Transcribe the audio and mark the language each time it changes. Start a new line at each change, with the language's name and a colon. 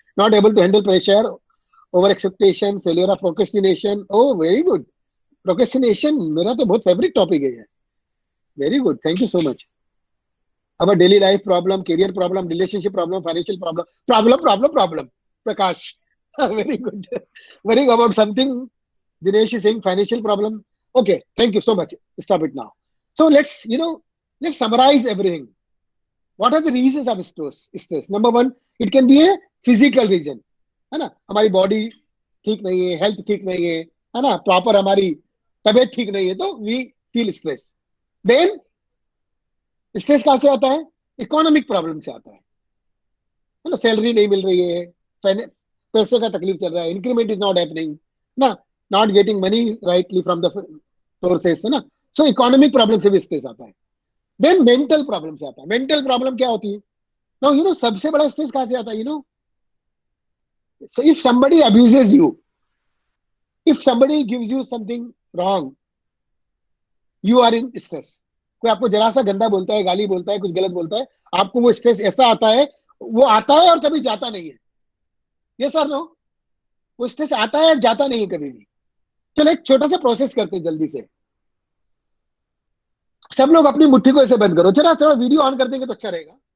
English: Not able to handle pressure, over expectation, failure of procrastination. Oh very good.
Hindi: Procrastination मेरा तो बहुत favourite topic है.
English: Very good, thank you so much. अब daily life problem, career problem, relationship problem, financial problem, problem. Prakash, very good. Worrying about something. Dinesh is saying financial problem. Okay, thank you so much. Stop it now. So let's summarize everything. What are the reasons of stress? Number one, it can be a physical reason.
Hindi: है ना, हमारी body ठीक नहीं है, health ठीक नहीं है ना, प्रॉपर हमारी तबीयत ठीक नहीं है, तो
English: we feel stress.
Hindi: Then stress कहाँ से आता है? इकोनॉमिक प्रॉब्लम से आता है ना, सैलरी नहीं मिल रही है, पैसे का तकलीफ चल रहा है,
English: increment is not happening ना, not getting money rightly from the sources,
Hindi: है ना. सो इकोनॉमिक प्रॉब्लम से भी स्ट्रेस आता है. देन मेंटल प्रॉब्लम से आता है. मेंटल प्रॉब्लम क्या होती है? नाउ सबसे बड़ा स्ट्रेस कहाँ से आता है?
English: So if somebody abuses you, if somebody gives you something wrong, you are in stress.
Hindi: कोई आपको जरा सा गंदा बोलता है, गाली बोलता है, कुछ गलत बोलता है, आपको वो स्ट्रेस ऐसा आता है, वो आता है और कभी जाता नहीं है. यस और नो? वो स्ट्रेस आता है और जाता नहीं है कभी भी. चलो एक छोटा सा प्रोसेस करते हैं जल्दी से. सब लोग अपनी मुट्ठी को ऐसे बंद करो. चलो थोड़ा वीडियो ऑन कर देंगे तो अच्छा रहेगा.